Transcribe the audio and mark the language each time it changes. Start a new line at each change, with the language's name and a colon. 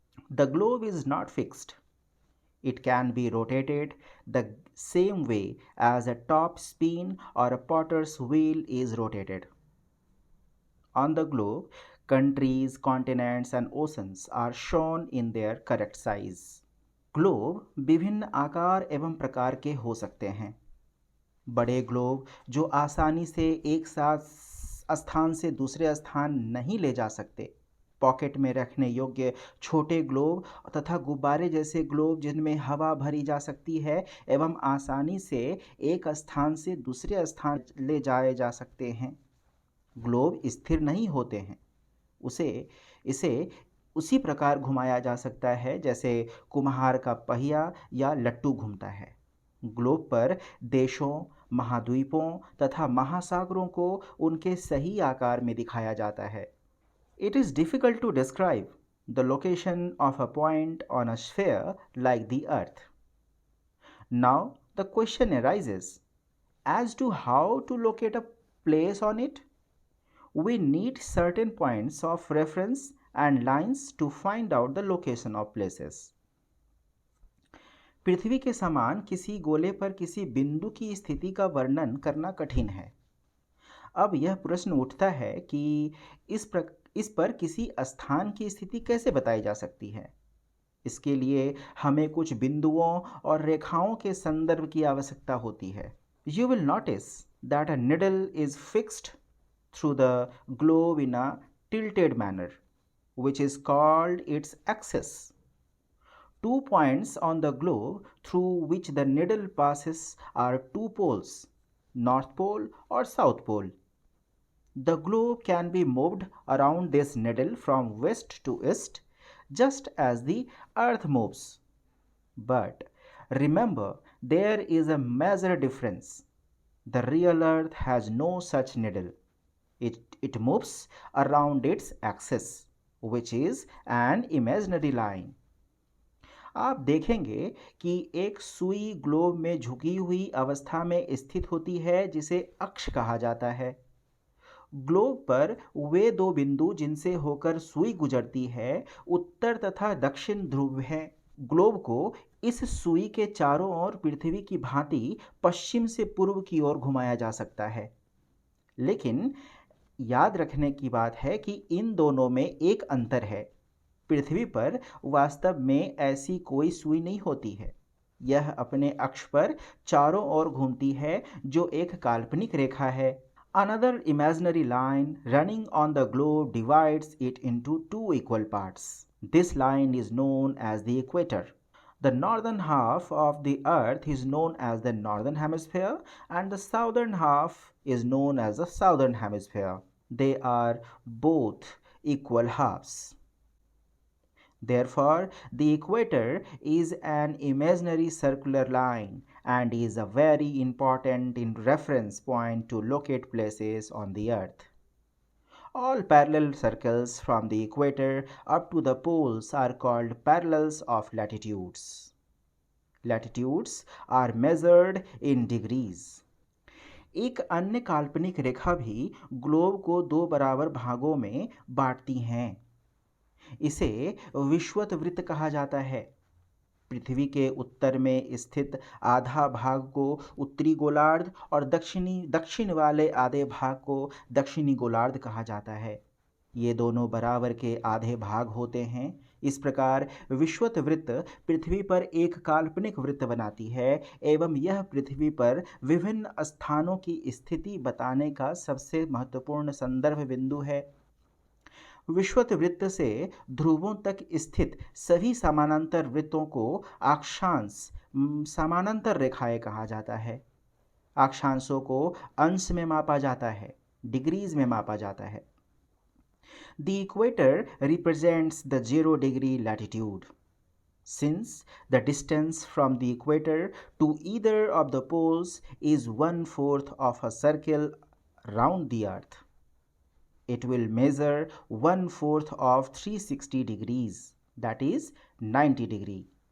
English: The globe is not fixed. It can be rotated the same way as a top spin or a potter's wheel is rotated. On the globe, countries, continents and oceans are shown in their correct size.
Hindi: Globe विभिन्न आकार एवं प्रकार के हो सकते हैं। बड़े globe जो आसानी से एक साथ स्थान से दूसरे स्थान नहीं ले जा सकते, पॉकेट में रखने योग्य छोटे ग्लोब तथा गुब्बारे जैसे ग्लोब जिनमें हवा भरी जा सकती है एवं आसानी से एक स्थान से दूसरे स्थान ले जाए जा सकते हैं। ग्लोब स्थिर नहीं होते हैं। इसे उसी प्रकार घुमाया जा सकता है जैसे कुम्हार का पहिया या लट्टू घूमता है। ग्लोब पर देशों, महाद्वीपों तथा महासागरों को उनके सही आकार में दिखाया जाता है।
English: It is difficult to describe the location of a point on a sphere like the Earth. Now the question arises as to how to locate a place on it. We need certain points of reference and lines to find out the location of places.
Hindi: पृथ्वी के समान किसी गोले पर किसी बिंदु की स्थिति का वर्णन करना कठिन है। अब यह प्रश्न उठता है कि इस पर किसी स्थान की स्थिति कैसे बताई जा सकती है। इसके लिए हमें कुछ बिंदुओं और रेखाओं के संदर्भ की आवश्यकता होती है।
English: You will notice that a needle is fixed through the globe in a tilted manner, which is called its axis. 2 points on the globe through which the needle passes are 2 poles, North Pole or South Pole. The globe can be moved around this needle from west to east, just as the earth moves. But remember, there is a major difference. The real earth has no such needle. It moves around its axis, which is an imaginary line.
Hindi: आप देखेंगे कि एक सुई globe में झुकी हुई अवस्था में स्थित होती है जिसे अक्ष कहा जाता है। ग्लोब पर वे दो बिंदु जिनसे होकर सुई गुजरती है उत्तर तथा दक्षिण ध्रुव हैं। ग्लोब को इस सुई के चारों ओर पृथ्वी की भांति पश्चिम से पूर्व की ओर घुमाया जा सकता है। लेकिन याद रखने की बात है कि इन दोनों में एक अंतर है। पृथ्वी पर वास्तव में ऐसी कोई सुई नहीं होती है। यह अपने अक्ष पर चारों ओर घूमती है जो एक काल्पनिक रेखा है।
English: Another imaginary line running on the globe divides it into two equal parts. This line is known as the equator. The northern half of the earth is known as the northern hemisphere and the southern half is known as the southern hemisphere. They are both equal halves. Therefore, the equator is an imaginary circular line and is a very important reference point to locate places on the earth. All parallel circles from the equator up to the poles are called parallels of latitudes. Latitudes are measured in degrees.
Hindi: एक अन्य काल्पनिक रेखा भी globe को दो बराबर भागों में बांटती हैं। इसे विषुवत वृत्त कहा जाता है। पृथ्वी के उत्तर में स्थित आधा भाग को उत्तरी गोलार्ध और दक्षिण वाले आधे भाग को दक्षिणी गोलार्ध कहा जाता है। ये दोनों बराबर के आधे भाग होते हैं। इस प्रकार विषुवत वृत्त पृथ्वी पर एक काल्पनिक वृत्त बनाती है एवं यह पृथ्वी पर विभिन्न स्थानों की स्थिति बताने का सबसे महत्वपूर्ण संदर्भ बिंदु है। विषुवत वृत्त से ध्रुवों तक स्थित सभी समानांतर वृत्तों को अक्षांश समानांतर रेखाएं कहा जाता है। अक्षांशों को अंश में मापा जाता है, डिग्रीज में मापा जाता है।
English: The equator represents the 0 degree latitude. Since the distance from the equator to either of the poles is 1/4 of a circle round the earth, it will measure 1/4 of 360 degrees, that is 90 degree.